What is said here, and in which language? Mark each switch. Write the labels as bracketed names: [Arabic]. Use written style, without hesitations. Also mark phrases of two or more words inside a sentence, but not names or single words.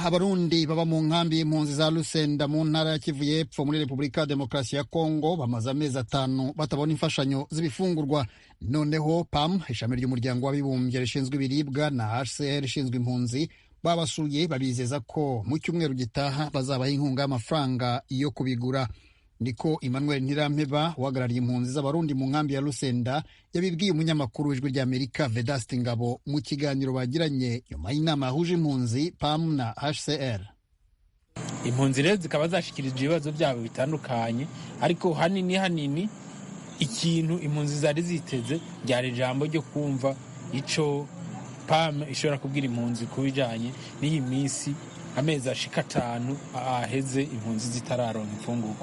[Kinyarwanda] Abarundi baba mu nkambi y'impunzi za Lusenda mu ntara ya Kivu y'Epfo muri Repubulika ya Demokarasi ya Kongo bamaze amezi 5 batabona imfashanyo z'ibifungurwa. Noneho PAM, ishami ry'umuryango w'abibumbye rishinzwe ibiribwa, na HCR ishinzwe impunzi babasuye babizeza ko mu cyumweru gitaha bazabaha inkunga y'amafaranga yo kubigura. Niko Emmanuel Ntirampeba uhagarariye impunzi z'abarundi mu nkambi ya Lusenda yabibwiye umunyamakuru w'Ijwi ry'Amerika Vedaste Ngabo mu kiganiro bagiranye nyuma y'inama yahuje impunzi, PAM na HCR. [Rundi] Impunzi rero zikaba zashikirije ibibazo byabo bitandukanye, ariko hanini ikintu impunzi zari ziteze ryari ijambo ryo kumva ico PAM ishobora kubwira impunzi kubijanye n'iyi minsi amezi ashika 5 aheze impunzi zitararonka imfunguko.